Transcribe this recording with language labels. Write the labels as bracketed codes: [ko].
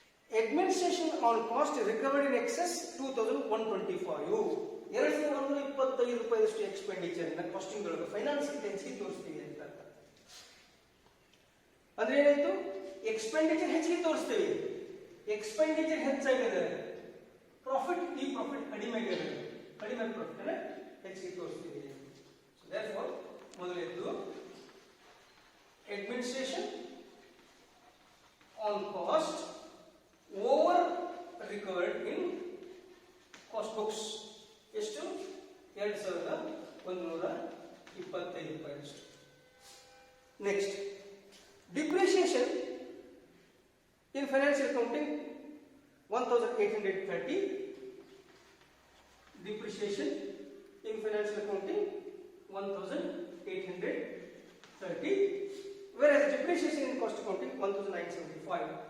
[en] Administration on cost recovered in excess [kn] 2125 2125 ರೂಪಾಯಿಯಷ್ಟು expenditure ನ casting ಒಳಗೆ ಫೈನಾನ್ಸ್ ಹೆಚ್ಚಿಗೆ ತೋರಿಸ್ತೀವಿ ಅಂತ ಅರ್ಥ. ಅಂದ್ರೆ ಏನಾಯ್ತು? ಎಕ್ಸ್ಪೆಂಡಿಚರ್ ಹೆಚ್ಚಿಗೆ ತೋರಿಸ್ತೀವಿ. ಎಕ್ಸ್ಪೆಂಡಿಚರ್ ಹೆಚ್ಚಾಗಿದೆ, ಪ್ರಾಫಿಟ್ ಕಡಿಮೆ ಆಗಿದೆ. ಕಡಿಮೆ ಪ್ರಾಫಿಟ್ ಅನ್ನ ಹೆಚ್ಚಿಗೆ ತೋರಿಸ್ತೀವಿ. [en] So therefore ಮೊದಲನೇದು administration on cost over recovered in cost books ಎಷ್ಟು? [kn] 2125 ರೂಪಾಯಿಯಷ್ಟು. [en] Next depreciation in financial accounting 1830. Depreciation in financial accounting 1830, whereas depreciation in cost accounting 1975.